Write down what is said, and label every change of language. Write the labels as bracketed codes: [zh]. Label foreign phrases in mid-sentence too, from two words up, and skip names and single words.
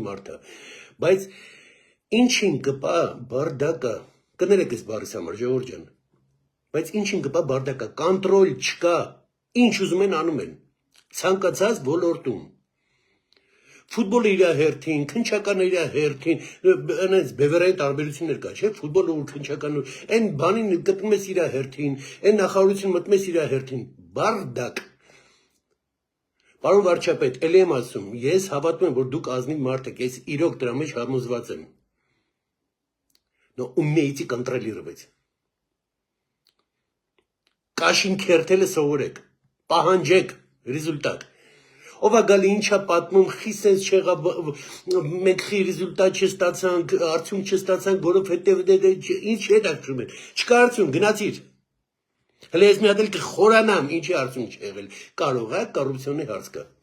[hy] մարդ է, բայց ինչին կպա բարդակը, կներեք այս բառիս համար, ժողովուրդ ջան, բայց ինչին կպա բարդակը, կոնտրոլ չկա, ինչ ուզում են անում են, ցանկացած ոլորտում։ Ֆուտբոլը իր հերթին, քննչականը իր հերթին, այնպես բևեռային տարբերություններ կա, չէ՞, ֆուտբոլը ու քննչականը, այն բանին գտնում ես իր հերթին, այն նախարարություն մտնում ես իր հերթին, բարդակ։ Պարոն վարչապետ, ելի եմ ասում, ես հավատում եմ, որ դուք ազնիվ մարդ եք, ես իրոք դրա մեջ համոզված եմ։ [ru] Но умейте контролировать։ [hy] Կաշին քերթելը սովորեք, պահանջեք ռեզուլտատ։ Ով է գալի ինչա պատմում, խիսես չեղավ, մենք խի ռեզուլտատ չստացանք, արդյունք չստացանք, որովհետև ինչ հետաքրքրում են։ Չկա արդյունք, գնացիր։ Հələ ես մի հատ էլ կխորանամ, ինչի արդյունք չեղել։ Կարող է կոռուպցիոնի հարց կա։